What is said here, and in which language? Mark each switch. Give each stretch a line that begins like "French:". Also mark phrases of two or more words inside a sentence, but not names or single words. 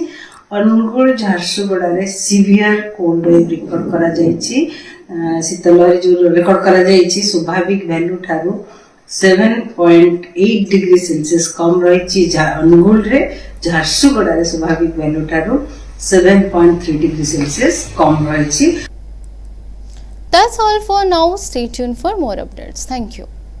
Odia: ଅନୁଗୁଳ ଝାରସୁଗୁଡ଼ା ରେ
English: severe cold wave record
Odia: କରା ଯାଇଛି। ଶୀତଲହରୀ ଯୋ ରେକର୍ଡ କରା ଯାଇଛି ସ୍ୱାଭାବିକ ଭାଲ୍ୟୁ ଠାରୁ 7.8
English: degree Celsius
Odia: କମ ରହିଛି। ଅନୁଗୁଳ ରେ ଝାରସୁଗୁଡ଼ା ରେ ସ୍ୱାଭାବିକ ଭାଲ୍ୟୁ ଠାରୁ 7.3
English: degree Celsius
Odia: କମ ରହିଛି।
English: That's all for now. Stay tuned for more updates. Thank you.